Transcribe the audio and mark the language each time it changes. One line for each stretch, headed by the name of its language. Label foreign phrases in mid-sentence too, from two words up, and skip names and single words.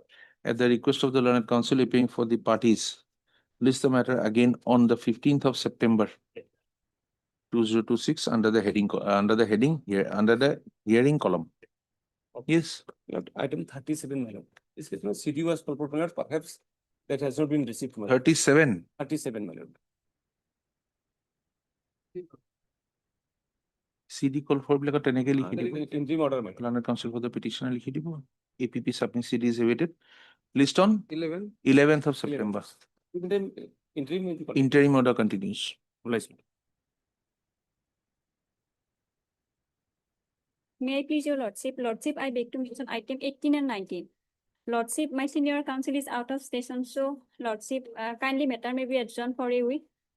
English: At the request of the learned counsel appearing for the parties, list the matter again on the 15th of September 2026 under the heading here, under the hearing column. Yes, Lord, item 37, my lord. This is no CD was proposed, perhaps that has not been received, my lord. 37. 37, my lord. CD call for
Assamese: বিলাকত তেনেকে লিখি দিব।
English: Interim order, my lord. Learned counsel for the petitioner
Assamese: লিখি দিব।
English: APP submit CD is awaited. List on 11. 11th of September. Interim may be called. Interim order continues. Obliged. May I please your lordship? Lordship, I beg to mention item 18 and 19. Lordship, my senior counsel is out of station, so lordship, kindly matter may be adjourned for a week.